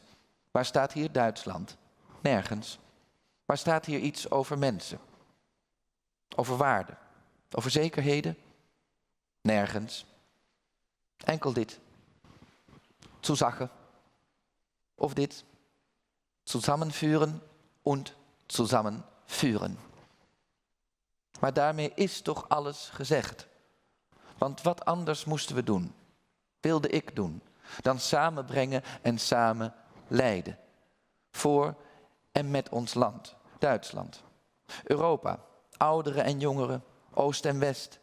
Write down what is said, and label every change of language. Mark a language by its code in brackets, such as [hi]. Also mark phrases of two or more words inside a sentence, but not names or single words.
[nl] Waar staat hier Duitsland? Nergens. Waar staat hier iets over mensen? Over waarden? Over zekerheden? Nergens. Enkel dit. Zusache. Of dit. [de] Zusammenführen und zusammenführen. [nl] Maar daarmee is toch alles gezegd. Want wat anders moesten we doen, wilde ik doen, dan samenbrengen en samen leiden. Voor en met ons land, Duitsland. Europa, ouderen en jongeren, oost en west.